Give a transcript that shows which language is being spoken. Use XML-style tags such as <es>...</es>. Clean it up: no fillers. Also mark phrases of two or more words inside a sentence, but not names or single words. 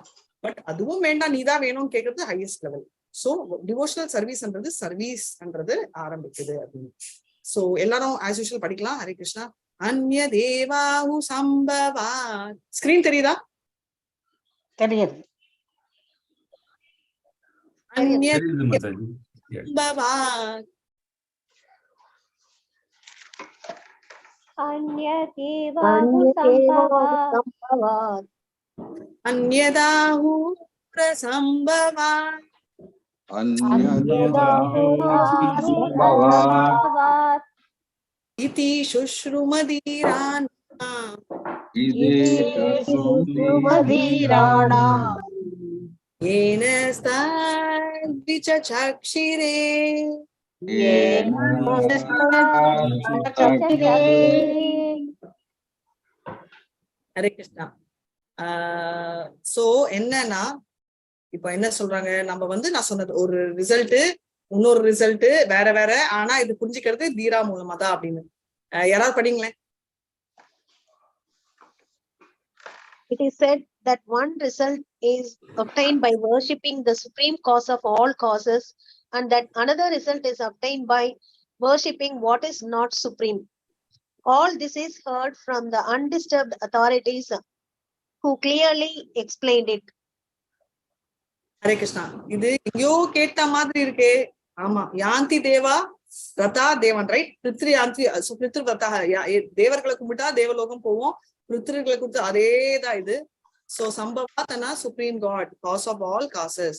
<ta>பட் அதுவும் வேண்டாம், நீதான் வேணும்னு கேட்கறது</ta> <en>highest level. so devotional serviceன்றது</en> <ta>சர்வீஸ்ன்றது ஆரம்பிக்குது அப்படின்னு. சோ எல்லாரும்</ta> <en>as usual</en> <ta>படிக்கலாம்.</ta> <sa>हरे कृष्णा. अन्य देवाहु सम्भवा.</sa> <ta>ஸ்கிரீன் தெரியுதா? தெரியுது.</ta> <sa>அந்நிய</sa> <ta>தெரியுது மாதாஜி.</ta> <sa>சம்பவா अन्यदेवाहु सम्भवात् अन्यदाहु प्रसम्भवात् सम्भवात् इति शुश्रुमधीरान् சுமதீராணாம் एन स्ताद्विचक्षिरे हरे कृष्णा.</sa> <ta>சோ என்னன்னா, இப்ப என்ன சொல்றாங்க, நம்ம வந்து நான் சொன்னது ஒரு ரிசல்ட், இன்னொரு ரிசல்ட் வேற வேற, ஆனா இது புரிஞ்சுக்கிறது தீரா மூலமா தான் அப்படின்னு. யாராவது படிங்களேன்.</ta> <en>It is said that one result is obtained by worshipping the supreme cause of all causes, and that another result is obtained by worshipping what is not supreme. All this is heard from the undisturbed authorities who clearly explained it.</en> <sa>हरे कृष्णा.</sa> <ta>இது எங்கயோ கேட்ட மாதிரி இருக்கே.</ta> <sa>ஆமா, यान्ति देवा रता देवन्, ரைட்? पितृ यान्ति, पितृ रता.</sa> <ta>தேவர்களை கும்பிட்டா தேவலோகம் போவோம், பித்ருகளை கும்பிட்டு அதேதான் இது.</ta> <en>சோ சம்பவாத்தனா supreme god, cause of all causes.</en>